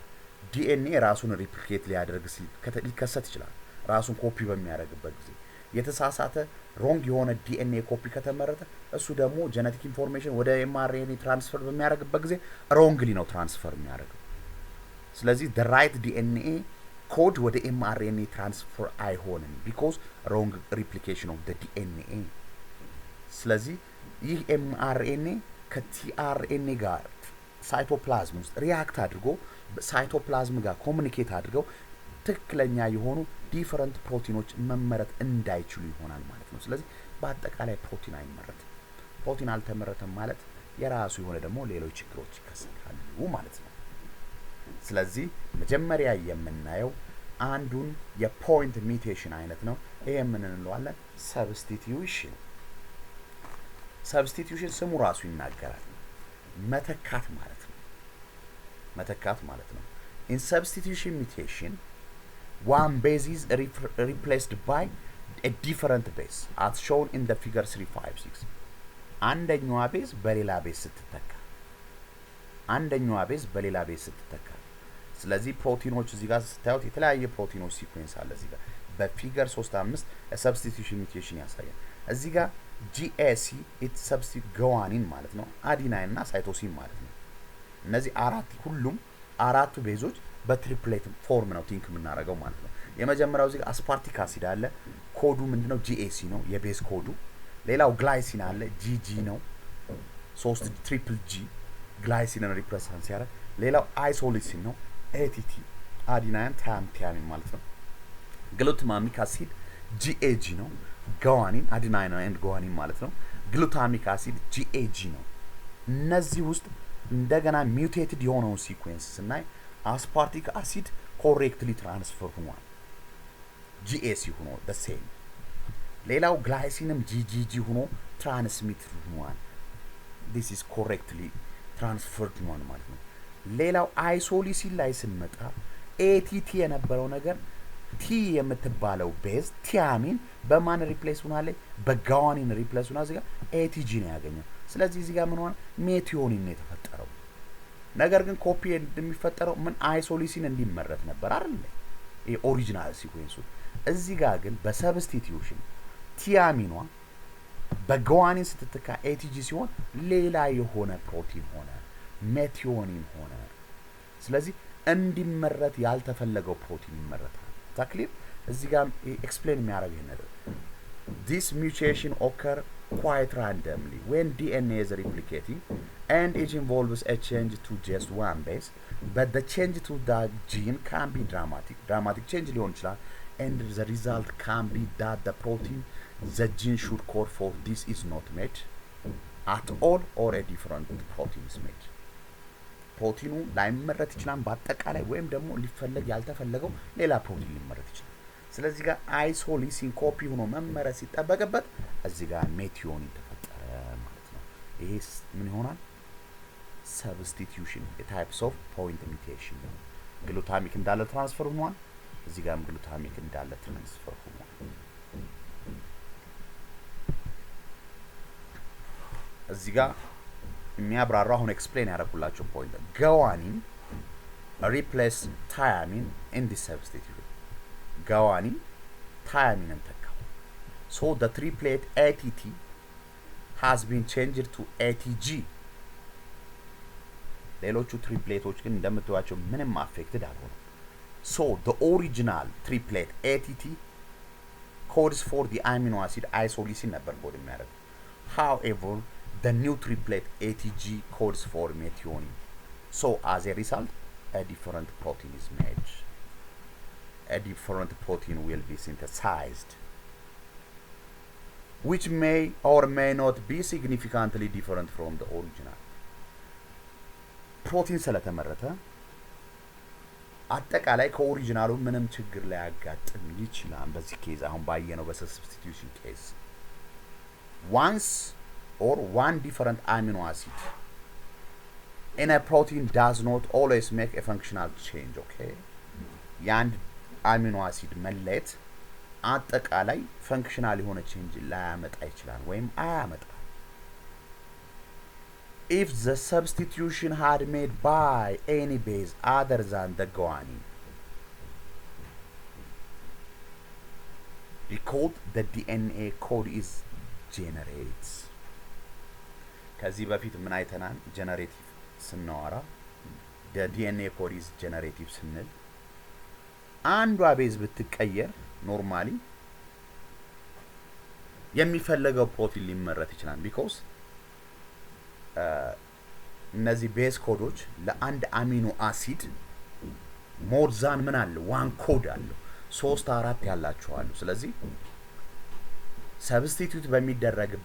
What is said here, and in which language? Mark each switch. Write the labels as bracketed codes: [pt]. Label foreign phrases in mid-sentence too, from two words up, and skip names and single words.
[am] ዲኤንኤ ራሱን ሪፕሊኬት ሊከሰት ይችላል። ራሱን ኮፒ በሚያደርግበት ጊዜ የተሳሳተ ሮንግ የሆነ ዲኤንኤ ኮፒ ከተመረተ እሱ ደግሞ [en] genetic information [am] ወደ ኤምአርኤንኤ ትራንስፈር በሚያደርግበት ጊዜ ሮንግሊ ነው ትራንስፈር የሚያደርገው። ስለዚህ [en] the right DNA [am] ኮድ ወደ ኤምአርኤንኤ ትራንስፈር አይሆንም [en] because wrong replication of the DNA። [am] ስለዚህ ይህ ኤምአርኤንኤ ከቲአርኤንኤ ጋር ሳይቶፕላዝም ውስጥ ሪያክት አድርጎ ሳይቶፕላዝም ጋር ኮሙኒኬት አድርገው ትክክለኛ የሆኑ ዲፈረንት ፕሮቲኖች መመረት እንዳይችሉ ይሆናል ማለት ነው። ስለዚህ በአጠቃላይ ፕሮቲን አይመረትም። ፕሮቲን አልተመረተም ማለት የራሱ የሆነ ደግሞ ሌሎች ችግሮች ይከሰታሉ ማለት ነው። ስለዚህ መጀመሪያ የምናየው አንዱን የፖይንት ሚውቴሽን አይነት ነው። ይሄ ምን እንለዋለን? [en] substitution. substitution [am] ስሙ ራሱ ይናገራል። መተካት ማለት ነው። [en] In substitution mutation, one base is replaced by a different base, as shown in the figure 356. [am] አንደኛዋ ቤዝ በሌላ ቤዝ ስትተካ ስለዚህ ፕሮቲኖች እዚህ ጋር ስታዩት የተለያየ ፕሮቲኖች ሲኩዌንስ አለ። እዚህ ጋር በፊገር 35 ሰብስቲቲዩሽን ሚውቴሽን ያሳያል። እዚህ ጋር [en] GAC it substitute guanine [am] ማለት ነው፣ አዲናይን እና ሳይቶሲን ማለት ነው። እነዚህ አራቱ ቤዞች በትሪፕሌት ፎርም ነው ቲንክ የምናደርገው ማለት ነው። የመጀመሪያው እዚህ ጋር አስፓርቲክ አሲድ አለ። ኮዱ ምንድነው? GAC ነው የቤዝ ኮዱ። ሌላው ግላይሲን አለ፣ GG ነው። 3 ትሪፕል G ግላይሲንን ሪፕሬዘንት ሲያደርግ፣ ሌላው አይሶሊሲን ነው ATT አዲናይን ታያሚን ማለት ነው። ግሉታሚክ አሲድ GAG ነው። guanine አዲናይን ኤንድ guanine ማለት ነው። ግሉታሚክ አሲድ GAG ነው። እነዚህ ውስጥ እንደገና ሚውቴትድ የሆነውን ሲኩዌንስ ስናይ አስፓርቲክ አሲድ [en] correctly transfer [am] ሆኗል፣ GAC ሆኖ [en] the same። [am] ሌላው ግላይሲንም GGG ሆኖ ትራንስሚት ሆኗል፣ [en] this is correctly transferred [am] ሆኗል ማለት ነው። ሌላው አይሶሊሲን ላይ ስንመጣ ATT የነበረው ነገር ቲ የምትባለው ቤዝ ቲያሚን በማን ሪፕሌስ ሆናለች? በጋዋኒን ሪፕሌስ ሆና እዚህ ጋር ATG ነው ያገኘው። ስለዚህ እዚህ ጋር ምን ሆነ? ሜቲዮኒን ነው የተፈጠረው። ነገር ግን ኮፒ እንደሚፈጠረው ምን አይሶሊሲን እንዲመረት ነበር አይደል? ኦሪጂናል ሲኩዌንሱ። እዚህ ጋር ግን በሰብስቲቲዩሽን ቲያሚኗ በጋዋኒን ስትተካ ATG ሲሆን ሌላ የሆነ ፕሮቲን ሆነ፣ ሜቲዮኒን ሆነ። ስለዚህ እንዲመረት ያልተፈለገው [en] ፕሮቲን ይመረታል። [am] ታክሊር እዚህ ጋር ኤክስፕሌን የሚያደርገው ነገር [en] this mutation occur quite randomly when DNA is replicating and it involves a change to just one base, but the change to the gene can be dramatic change [am] ሊሆን ይችላል, [en] and the result can be that the protein the gene should code for this is not made at all or a different protein is made. [am] ፕሮቲኑ ላይመረት ይችላል በአጠቃላይ ወይም ደግሞ ሊፈለግ ያልተፈለገው ሌላ ፕሮቲን ሊመረት ይችላል። ስለዚህ ጋር አይሶሊሲን ኮፒ ሆኖ መመረት ሲጠበቅበት እዚህ ጋር ሜቲዮኒን ተፈጠረ ማለት ነው። ይሄ ምን ይሆናል? [en] substitution types of point mutation። [am] ግሉታሚክ እንዳለ ትራንስፈር ሆኗል፣ እዚህ ጋርም ግሉታሚክ እንዳለ ትራንስፈር ሆኗል። እዚህ ጋር የሚያብራራው አሁን ኤክስፕሌን ያደረኩላችሁ ፖይንት [en] guanine replace thiamine in this substitute. guanine thiamine [am] ተካው. [en] So the triplet ATT has been changed to ATG. [am] ሌሎቹ ትሪፕሌቶች ግን እንደምትዋቸው ምንም አፌክትድ አልሆኑም. [en] So the original triplet ATT codes for the amino acid isoleucine [am] ነበር ኮድ የሚያደርገው. [en] However, the new triplet ATG codes for methionine. So as a result, a different protein is made. A different protein will be synthesized, which may or may not be significantly different from the original. [am] ፕሮቲን ስለተመረተ አጠቃላይ ከኦሪጂናሉ ምንም ችግር ላይ ያጋጥም ይችላል። በዚህ ኬዝ አሁን ባየነው በሰብስቲቲዩሽን ኬዝ [en] once or one different amino acid in a protein does not always make a functional change. okay [am] የአንድ አሚኖ አሲድ መለየት አጠቃላይ ፈንክሽናል የሆነ ቼንጅ ላያመጣ ይችላል ወይም አያመጣ [en] if the substitution had made by any base other than the guanine, because the DNA code is generates. [am] ከዚህ በፊት ምን አይተናል? ጀነሬቲቭ ስናወራ [en] the DNA code is generative [am] ስንል አንዷ ቤዝ ብትቀየር ኖርማሊ የሚፈለገው ፕሮቲን ሊመረት ይችላል because እነዚህ ቤዝ ኮዶች ለአንድ አሚኖ አሲድ [en] more than [am] ምን አለ [en] one code [am] አለ 3 4 ያላቸው አሉ ስለዚህ ሰብስቲቲዩት በሚደረግበት